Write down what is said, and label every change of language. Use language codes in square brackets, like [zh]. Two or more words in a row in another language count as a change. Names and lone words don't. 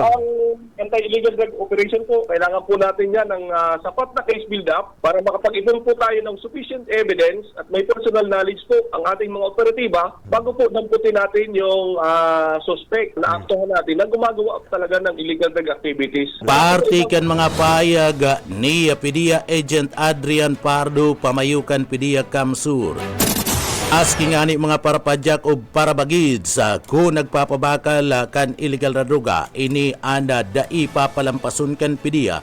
[tl] Ang anti-illegal drug operation po, kailangan po natin yan ng sapat na [en] case build-up [tl] para makapag-ipon po tayo ng [en] sufficient evidence [tl] at may [en] personal knowledge [tl] po ang ating mga operatiba bago po damputin natin yung suspect na aktuhan natin na gumagawa talaga ng [en] illegal drug activities. [bik] Party kan mga payag ni PDEA Agent Adrian Pardo, pamayukan PDEA Kamsur. Asking ani mga parapadyak o parabagid sa kung nagpapabakal kan illegal na droga, ini anda dai papalampason kan PDEA.